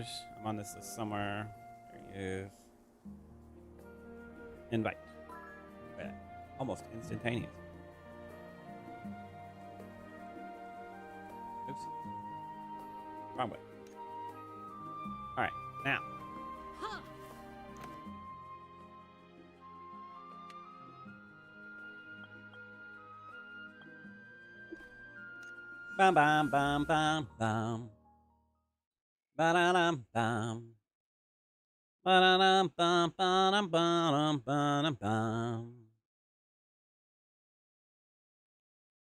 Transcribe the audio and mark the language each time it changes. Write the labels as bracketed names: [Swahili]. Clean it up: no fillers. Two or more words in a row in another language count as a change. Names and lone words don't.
[English] I'm on this list somewhere. There he is. Invite. Yeah, almost instantaneous. Oops. Wrong way. Alright, now. Bam bam bam bam bam. Ba-da-dum bam. Ba-da-dum bam ba-dum ba-dum ba-dum bam.